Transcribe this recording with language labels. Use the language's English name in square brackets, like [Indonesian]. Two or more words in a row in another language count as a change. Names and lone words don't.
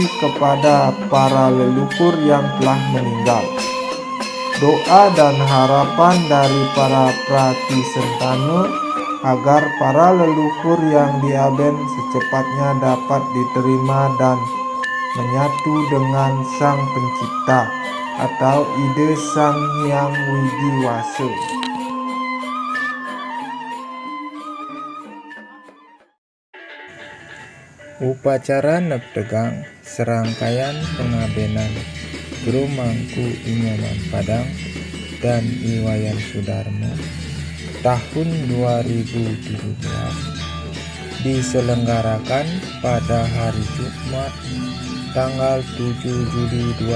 [Indonesian] kepada para leluhur yang telah meninggal, doa dan harapan dari para pratisentana agar para leluhur yang diaben secepatnya dapat diterima dan menyatu dengan Sang Pencipta atau ide Sang Hyang Widiwasa. Upacara Neptegang serangkaian pengabenan jero mangku Inyoman Padang dan Iwayan Sudarmo tahun 2017 diselenggarakan pada hari Jumat tanggal 7 Juli